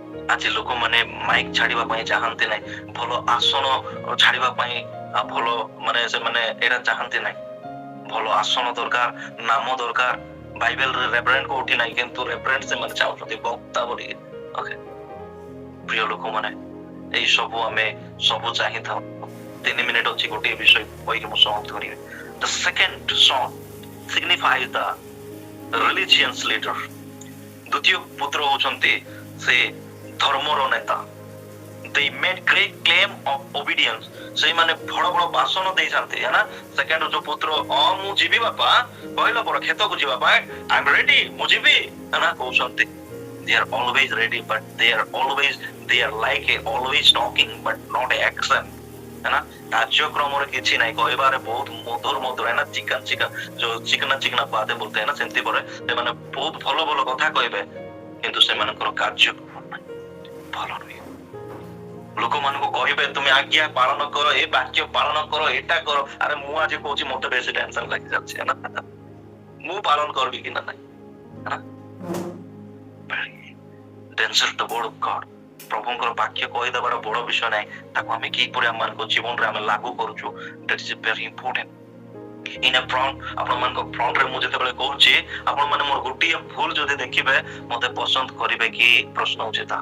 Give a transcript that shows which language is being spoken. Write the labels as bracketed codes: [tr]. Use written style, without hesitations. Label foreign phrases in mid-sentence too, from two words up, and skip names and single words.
[or] ଆଜି ଲୋକମାନେ ମାଇକ୍ ଛାଡିବା ପାଇଁ ଚାହାନ୍ତି ନାହିଁ, ଭଲ ଆସନ ଛାଡିବା ପାଇଁ ଭଲ ମାନେ ସେମାନେ ଏଇଟା ଚାହାନ୍ତି ନାହିଁ। ଭଲ ଆସନ ଦରକାର, ନାମ ଦରକାର। ବାଇବେଲରେ ରେଭରେଣ୍ଡ କୋଉଠି ନାହିଁ, କିନ୍ତୁ ରେଭରେଣ୍ଡ ସେମାନେ ଚାହୁଁଛନ୍ତି ବକ୍ତା ବୋଲି। ଓକେ ପ୍ରିୟ ଲୋକମାନେ, ଏଇ ସବୁ ଆମେ ସବୁ ଚାହିଁଥାଉ। 3 ମିନିଟ୍ ଅଛି, ଗୋଟିଏ ବିଷୟ କହିକି ମୁଁ ସମାପ୍ତ କରିବି। [en] The second song signifies the religious leader. [or] ଦ୍ୱିତୀୟ ପୁତ୍ର ହଉଛନ୍ତି ସେ ଧର୍ମର ନେତା। [en] They made great claim of obedience. [or] ସେଇମାନେ ବଡ ବଡ ଭାଷଣ ଦେଇଥାନ୍ତି ନା। ସେକେଣ୍ଡ ଯୋଉ ପୁତ୍ର ମୁଁ ଯିବି ବାପା କହିଲା ପରେ କ୍ଷେତକୁ ଯିବା ପାଇଁ [en] I am ready, [or] ମୁଁ ଯିବି ନା କହୁଛନ୍ତି। [en] They are always ready, but they are like always talking but not action [hi] है ना। [or] କାର୍ଯ୍ୟକ୍ରମରେ କିଛି ନାହିଁ, କହିବାରେ ବହୁତ ମଧୁର [hi] है ना, ଯୋଉ चिकना बातें बोलते है ना, [or] ସେମିତି ପରେ ସେମାନେ ବହୁତ ଭଲ ଭଲ କଥା କହିବେ, କିନ୍ତୁ ସେମାନଙ୍କର କାର୍ଯ୍ୟକ୍ରମ ନାହିଁ, ଭଲ ନୁହେଁ। ଲୋକମାନଙ୍କୁ କହିବେ ତୁମେ ଆଜ୍ଞା ପାଳନ କର, ଏ ବାକ୍ୟ ପାଳନ କର, ଏଟା କର। ଆରେ ମୁଁ ଆଜି କହୁଛି ମତେ ବେଶୀ ଟେନସନ ଲାଗି ଯାଉଛି [hi] है ना, [or] ମୁଁ ପାଳନ କରିବି କି ନା ନାହିଁ [hi] है ना। [en] danger the word of God. [or] ପ୍ରଭୁଙ୍କର ବାକ୍ୟ କହିଦେବାର ବଡ ବିଷୟ ନାହିଁ, ତାକୁ ଆମେ କିପରି ଆମମାନଙ୍କ ଜୀବନରେ ଆମେ ଲାଗୁ କରୁଛୁ, [en] that is very important. in a front, [or] ଆପଣମାନଙ୍କ ଫ୍ରଣ୍ଟରେ ମୁଁ ଯେତେବେଳେ କହୁଛି, ଆପଣମାନେ ମୋର ଗୋଟିଏ ଭୁଲ ଯଦି ଦେଖିବେ ମତେ ପସନ୍ଦ କରିବେ କି ପ୍ରଶ୍ନ ହଉଛି ତା।